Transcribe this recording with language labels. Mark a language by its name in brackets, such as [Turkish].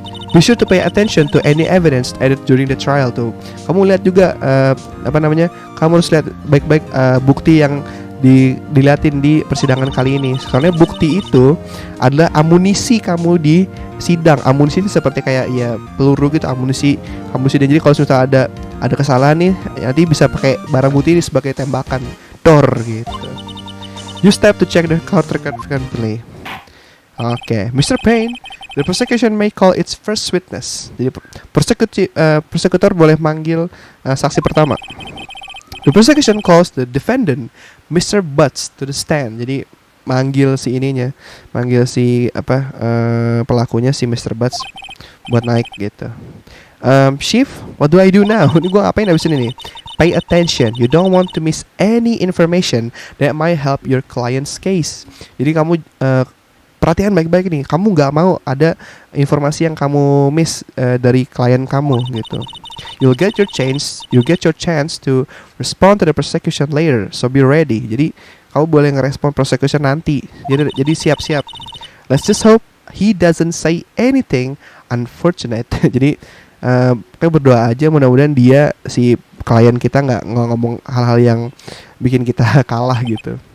[English] Be sure to pay attention to any evidence added during the trial tuh. [Indonesian] Kamu lihat juga kamu harus lihat baik-baik bukti yang dilihatin di persidangan kali ini. Karena bukti itu adalah amunisi kamu di sidang. Amunisi itu seperti kayak ya peluru gitu, amunisi. Dan jadi kalau sudah ada kesalahan nih, nanti bisa pakai barang bukti ini sebagai tembakan dor gitu. [English] Use tab to check the court record frequently. Oke, Mr. Payne, the prosecution may call its first witness. [Indonesian] Jadi prosekutor boleh manggil saksi pertama. [English] The prosecution calls the defendant, Mr. Butts, to the stand. [Indonesian] Jadi manggil si pelakunya si Mr. Butts buat naik gitu. [English] Chief, what do I do now? [Indonesian] Ini gue ngapain abis ini nih? [English] Pay attention. You don't want to miss any information that might help your client's case. [Indonesian] Jadi kamu perhatian baik-baik nih. Kamu nggak mau ada informasi yang kamu miss dari klien kamu gitu. [English] You'll get your chance to respond to the prosecution later. So be ready. [Indonesian] Jadi kamu boleh ngerespon prosecution nanti. Jadi siap-siap. [English] Let's just hope he doesn't say anything unfortunate. [Indonesian] Jadi kita berdoa aja mudah-mudahan si klien kita nggak ngomong hal-hal yang bikin kita kalah gitu.